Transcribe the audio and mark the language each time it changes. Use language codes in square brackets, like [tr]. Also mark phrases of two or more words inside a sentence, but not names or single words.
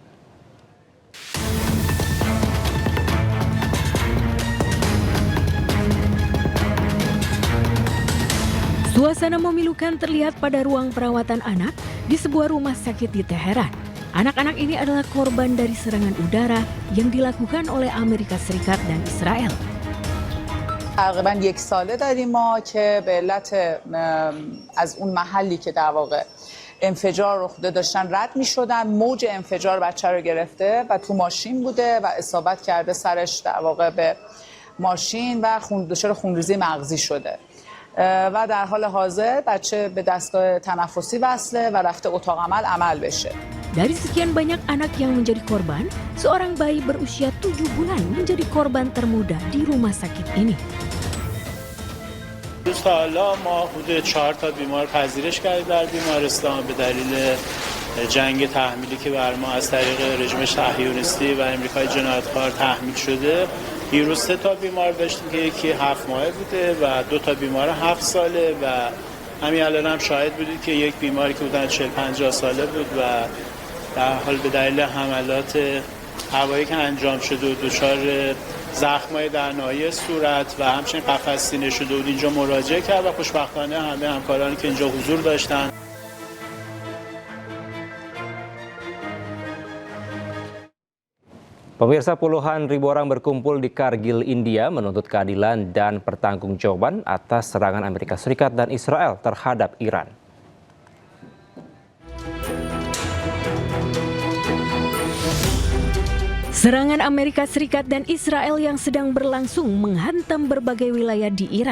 [id] Suasana memilukan terlihat pada ruang perawatan anak di sebuah rumah sakit di Teheran. Anak-anak ini adalah korban dari serangan udara yang dilakukan oleh Amerika Serikat dan Israel. [fa] تقریبا یک ساله داریم ما که به علت از اون محلی که در واقع انفجار رخ داشتن رد می شدن، موج انفجار بچه رو گرفته و تو ماشین بوده و اصابت کرده سرش در واقع به ماشین و دچار خونریزی مغزی شده و در حال حاضر بچه به دستگاه تنفسی وصله و رفته اتاق عمل بشه. [id] Dari sekian banyak anak yang menjadi korban, seorang bayi berusia 7 bulan menjadi korban termuda di rumah sakit ini. [fa] روز تا حالا ما حدود 4 تا بیمار پذیرش کردیم در بیمارستان به دلیل جنگ تحمیلی که بر ما از طریق رژیم صهیونیستی و امریکای جنایتکار تحمیل شده. دیروز 3 تا بیمار داشتیم که یکی 7 ماهه بوده و 2 تا بیمار 7 ساله و همین الان هم شاهد بودید که یک بیماری که بودن 40-50 ساله بود و در حال به دلیل حملات هوایی که انجام شده و دچار زخمای در ناحیه صورت و همچنین قفس سینه شده بود اینجا مراجعه کرد و خوشبختانه همه همکارانی که اینجا حضور داشتن [id] Pemirsa, puluhan ribu orang berkumpul di Kargil, India menuntut keadilan dan pertanggungjawaban atas serangan Amerika Serikat dan Israel terhadap Iran. Serangan Amerika Serikat dan Israel yang sedang berlangsung menghantam berbagai wilayah di Iran.